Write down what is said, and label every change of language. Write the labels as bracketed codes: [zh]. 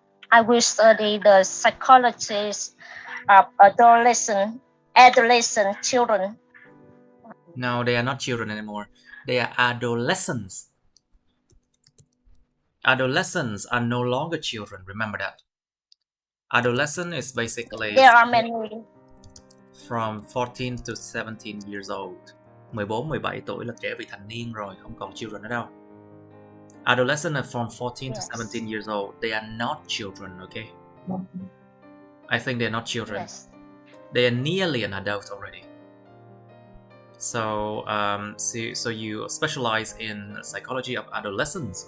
[en] I will study the psychologies of adolescent children. No, they are not children anymore. They are adolescents. Adolescents are no longer children. Remember that. Adolescent is basically there are many from 14 to 17 years old. [vi] 14-17 tuổi là trẻ vị thành niên rồi, không còn children nữa đâu. [en] Adolescents are from 14 to 17 years old. They are not children, okay? I think they're not children. Yes. They are nearly an adult already. So, so you specialize in psychology of adolescents.